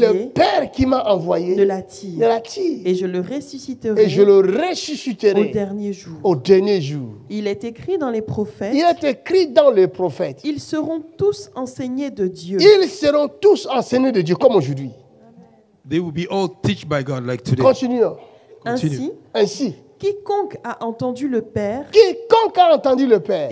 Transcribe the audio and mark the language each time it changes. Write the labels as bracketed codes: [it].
[fr] le Père qui m'a envoyé ne l'attire. ne l'attire. Et je le ressusciterai Et je le au ressusciterai dernier jour. au dernier jour. Il est écrit dans les prophètes, Il est écrit dans les prophètes, ils seront tous enseignés de Dieu. ils seront tous enseignés de Dieu comme aujourd'hui. [en] They will be all taught by God like today. [fr] Continuons. Ainsi, Ainsi, quiconque a entendu le Père quiconque a entendu le Père